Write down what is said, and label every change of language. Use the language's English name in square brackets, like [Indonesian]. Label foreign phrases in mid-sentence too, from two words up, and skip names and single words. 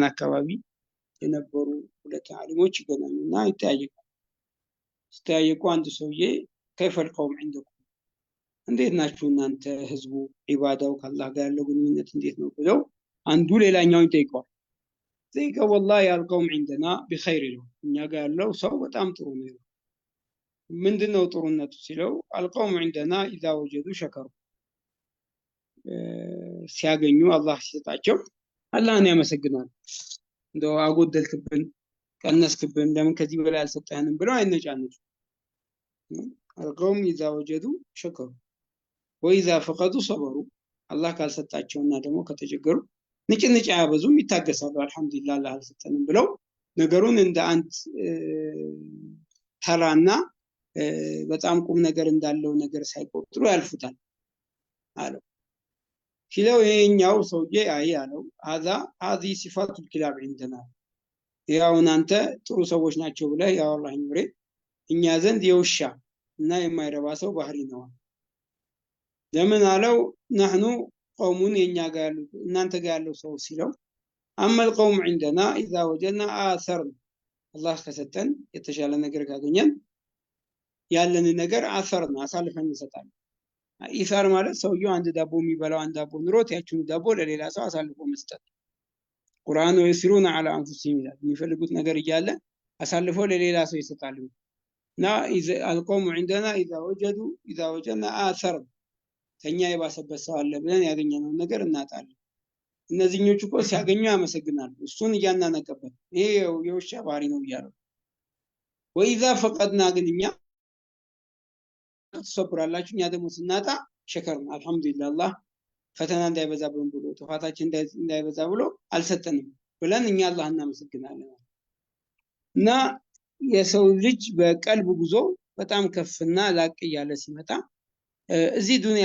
[Amharic] አካባቢ የነበሩ ሁለት ዓሊሞች ይገናኙና ይጠያየቃሉ። ሲጠያየቁ አንድ ሰውዬ [Arabic] كيف القوم عندكم [Amharic] እንዴት ናችሁ እናንተ ህዝቡ ዒባዳው ከአላህ ጋር ያለው ግንኙነት እንዴት ነው ብለው አንዱ ሌላኛውን ይጠይቀዋል። ዘይቀው [Arabic] والله القوم عندنا بخير [Amharic] ነው እኛ ጋር ያለው ሰው በጣም ጥሩ ነው። ምንድነው ጥሩነቱ ሲለው [Arabic] القوم عندنا اذا وجدوا شكروا [Amharic] ሲያገኙ አላህ ሲሰጣቸው አላህን ያመሰግናሉ። እንደው አጎደልክብን ቀነስክብን ለምን ከዚህ በላይ አልሰጠህንም ብለው አይነጫነጩ። [Arabic] القوم اذا وجدوا شكروا واذا فقدوا صبروا [Amharic] አላህ ካልሰጣቸውና ደግሞ ከተቸገሩ ንጭንጭ ያበዙም ይታገሳሉ። አልহামዱሊላህ አላህ አልሰጠንም ብለው ነገሩን እንደ አንድ ተራና በጣም ቁም ነገር እንዳለው ነገር ሳይቆጥሩ ያልፉታል አለው። ሲለው ይሄኛው ሰውዬ አይ አለው [Arabic] هذه صفات الكلاب عندنا [Amharic] ያው እናንተ ጥሩ ሰዎች ናቸው ብለህ ያው አላህ ይምሬ እኛ ዘንድ የውሻ እና የማይረባ ሰው ባህሪ ነው። ለምን አለው [Arabic] نحن قوم [Amharic] የኛ ጋር ያለው እናንተ ጋር ያለው ሰው ሲለው [Arabic] اما القوم عندنا اذا وجدنا اثرنا [Amharic] አላህ ከሰጠን የተሻለ ነገር ካገኘን ያለን ነገር አሰርና አሳልፈን እንሰጣለን። ኢሳር ማለት ሰውየው አንድ ዳቦ የሚበላው አንድ ዳቦ ኑሮት ያቺን ዳቦ ለሌላ ሰው አሳልፎ መስጠት። ቁርአኑ ይስሩና [Arabic] على انفسهم [Amharic] ይላል የሚፈልጉት ነገር እያለ አሳልፎ ለሌላ ሰው ይሰጣሉ። እና [Arabic] القوم عندنا اذا وجدنا اثرنا [Amharic] ከኛ የባሰበት ሰው አለ ብለን ያገኘነው ነገር እናጣለን። እነዚህኞቹ እኮ ሲያገኙ ያመሰግናሉ እሱን እያናነቀበት ይሄ የውሻ ባህሪ ነው ይያለው። [Arabic] وإذا فقدنا [Amharic] ግን እኛ ተሰብራላችሁ እኛ ደግሞ ስናጣ ሸከርና አልহামዱሊላህ አላህ ፈተና እንዳይበዛብን ብሎ ጥፋታችን እንዳይበዛ ብሎ አልሰጠንም ብለን እኛ አላህ እናመሰግናለን። እና የሰው ልጅ በቀልብ ጉዞ በጣም ከፍና ላቅ ያለ ሲመጣ እዚህ ዱንያ